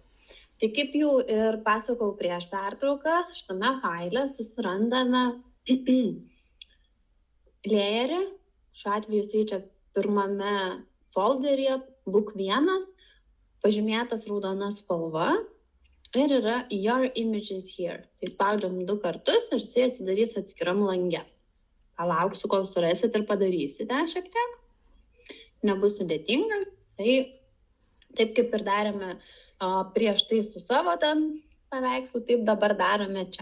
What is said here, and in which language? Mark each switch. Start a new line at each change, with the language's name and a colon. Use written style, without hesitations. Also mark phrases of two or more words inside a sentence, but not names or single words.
Lithuanian: Tai kaip jau ir pasakau prieš pertrauką, šitame faile susirandame layerį, šiuo atveju jisai čia pirmame folderyje, book 1, pažymėtas raudona spalva ir yra
English: your images here.
Lithuanian: Tai spaudžiam 2 kartus ir jisai atsidarys atskiram lange. Palauksiu, kol surasit ir padarysite šiek tiek. Nebus sudėtinga. Tai taip kaip ir darėme prieš tai su savo ten paveikslu, taip dabar darome čia.